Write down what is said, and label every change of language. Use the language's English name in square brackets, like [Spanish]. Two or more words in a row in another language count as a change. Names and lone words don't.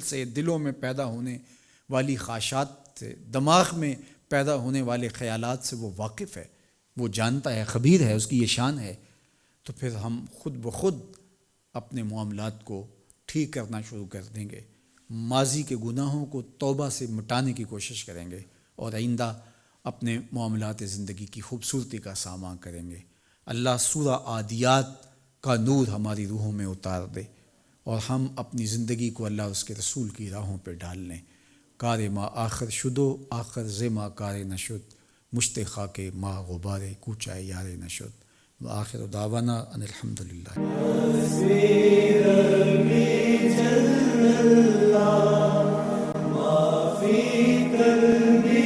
[Urdu] سے، دلوں میں پیدا ہونے والی خواہشات سے، دماغ میں پیدا ہونے والے خیالات سے وہ واقف ہے، وہ جانتا ہے، خبیر ہے، اس کی یہ شان ہے، تو پھر ہم خود بخود اپنے معاملات کو ٹھیک کرنا شروع کر دیں گے، ماضی کے گناہوں کو توبہ سے مٹانے کی کوشش کریں گے اور آئندہ اپنے معاملات زندگی کی خوبصورتی کا سامنا کریں گے۔ اللہ سورہ عادیات کا نور ہماری روحوں میں اتار دے اور ہم اپنی زندگی کو اللہ اس کے رسول کی راہوں پہ ڈال لیں۔ [Persian] کار ما آخر شدو آخر زما کار نشد، مشت خاک ما غبار کوچائے یار نشد، [Arabic] وآخر دعوانا ان الحمدللہ۔ ما في قلبي